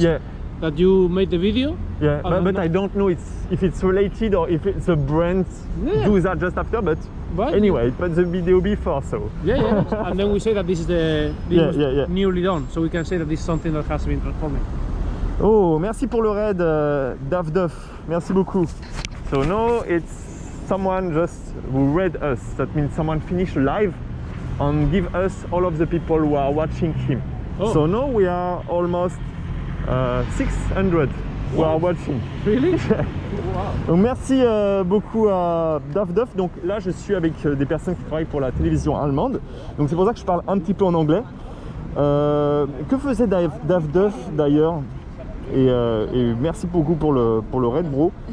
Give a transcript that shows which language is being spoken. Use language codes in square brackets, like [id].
[en] Yeah. That you made the video. Yeah, but I don't know if it's related or if it's a brand do that just after. But anyway, put the video before, so. Yeah. And then we say that this is newly done, so we can say that this is something that has been transformed. [fr] Oh, merci pour le raid, Daf Duff. Merci beaucoup. [en] So now it's someone just who read us. That means someone finished live and give us all of the people who are watching him. Oh. So now we are almost 600 who are watching. Really? Wow. [fr] Donc merci beaucoup à Daf Duff. Donc là je suis avec des personnes qui travaillent pour la télévision allemande. Donc c'est pour ça que je parle un petit peu en anglais. Que faisait Daf Duff d'ailleurs? Et merci beaucoup pour le raid, bro.